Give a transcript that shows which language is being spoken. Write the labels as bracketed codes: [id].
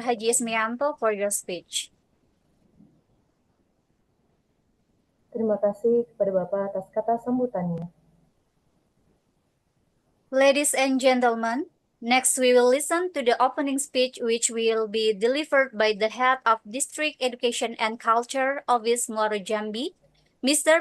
[en] Haji Ismianto, for your speech. [id] Terima kasih kepada Bapak atas kata sambutannya. [en] Ladies and gentlemen, next we will listen to the opening speech which will be delivered by the head of District Education and Culture Office Muaro Jambi, Mr.